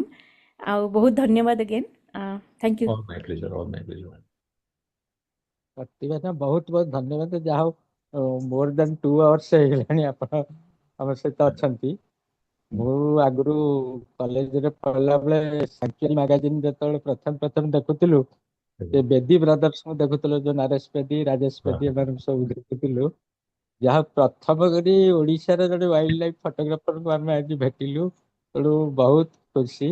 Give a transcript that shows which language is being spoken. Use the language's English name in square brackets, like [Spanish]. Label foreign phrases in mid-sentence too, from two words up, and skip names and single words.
[Odia] ବହୁତ ଧନ୍ୟବାଦ [English] again. Thank you. All my pleasure. All my pleasure. [Odia] ପ୍ରତିଭା ବହୁତ ବହୁତ ଧନ୍ୟବାଦ। ଯାହା ହଉ [English] more than 2 hours [Odia] ହେଇଗଲାଣି ଆପଣ ଆମ ସହିତ ଅଛନ୍ତି। ମୁଁ ଆଗରୁ କଲେଜରେ ପଢିଲା ବେଳେ ସାଙ୍କେଲ ମାଗାଜିନ ଯେତେବେଳେ ପ୍ରଥମ ଦେଖୁଥିଲୁ, ସେ ବେଦୀ ବ୍ରଦର୍ସଙ୍କୁ ଦେଖୁଥିଲୁ, ଯୋଉ ନରେଶ ବେଦୀ, ରାଜେଶ ବେଦୀ ଏମାନଙ୍କୁ ସବୁ ଦେଖୁଥିଲୁ। ଯାହା ପ୍ରଥମ କରି ଓଡ଼ିଶାର ଜଣେ ୱାଇଲ୍ଡ ଲାଇଫ ଫଟୋଗ୍ରାଫରଙ୍କୁ ଆମେ ଆଜି ଭେଟିଲୁ, ତେଣୁ ବହୁତ ଖୁସି।